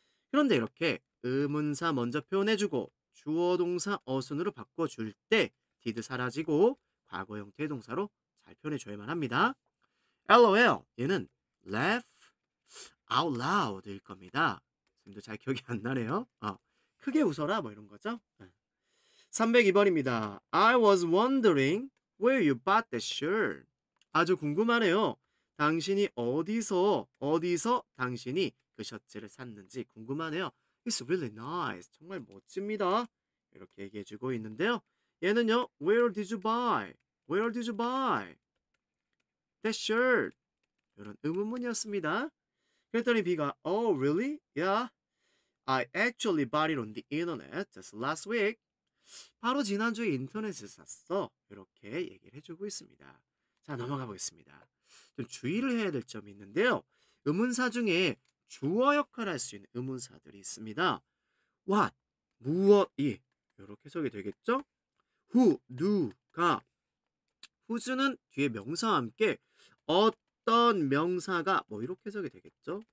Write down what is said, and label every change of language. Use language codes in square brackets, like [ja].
[ko] 그런데 이렇게 의문사 먼저 표현해주고 주어 동사 어순으로 바꿔줄 때 did 사라지고 과거 형태의 동사로 잘 표현해줘야만 합니다. LOL 얘는 [en] laugh out loud [ko] 일 겁니다. 지금도 잘 기억이 안 나네요. 크게 웃어라 뭐 이런 거죠. 302번입니다. [en] I was wondering where you bought that shirt. [ko] 아주 궁금하네요. 당신이 어디서 당신이 그 셔츠를 샀는지 궁금하네요. [en] It's really nice. [ko] 정말 멋집니다. 이렇게 얘기해주고 있는데요. 얘는요. [en] Where did you buy? Where did you buy that shirt? [ko] 이런 의문문이었습니다. 그랬더니 B가 [en] Oh, really? Yeah. I actually bought it on the internet just last week. [ko] 바로 지난주에 인터넷에서 샀어. 이렇게 얘기를 해주고 있습니다. 자, 넘어가 보겠습니다. 좀 주의를 해야 될 점이 있는데요. 의문사 중에 주어 역할을 할 수 있는 의문사들이 있습니다. what, 무엇이 이렇게 해석이 되겠죠? who, 누가 who는 뒤에 명사와 함께 어떤 명사가 이렇게 해석이 되겠죠?